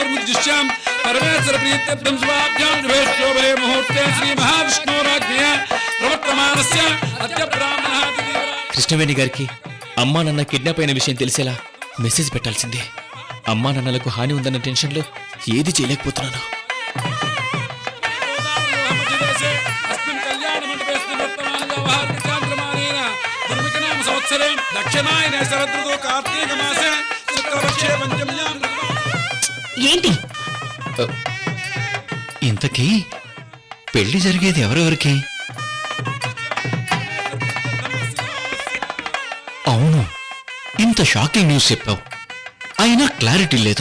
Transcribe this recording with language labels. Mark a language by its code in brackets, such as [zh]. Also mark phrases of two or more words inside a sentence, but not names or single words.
[sa] मुद्दिश्याम परमेश्वर प्रीत्यर्थम स्वाभ्याम शुभे मुहूर्ते श्री महाविष्णुराज्ञया प्रवर्तमानस्य अद्य ब्राह्मणः [te] కృష్ణవేణి గారికి అమ్మా నాన్న కిడ్నాప్ అయిన విషయం తెలిసేలా మెసేజ్ పెట్టాల్సిందే. అమ్మా నాన్నలకు హాని ఉందన్న టెన్షన్లో ఏది చేయలేకపోతున్నాను. [sa] अस्मिन् कल्याण मण्डपेऽस्मिन् वर्तमाने व्यवहारिकान्द्रमानेन धर्मिकनाम संवत्सरे दक्षिणायने शरदृतौ कार्तीकमासे शुक्लपक्षे पञ्चम्यां [te] ఏంటి? ఇంతకీ పెళ్లి జరిగేది ఎవరెవరికి? అవును, ఇంత [en] shocking news [te] చెప్పావు, అయినా క్లారిటీ లేదు.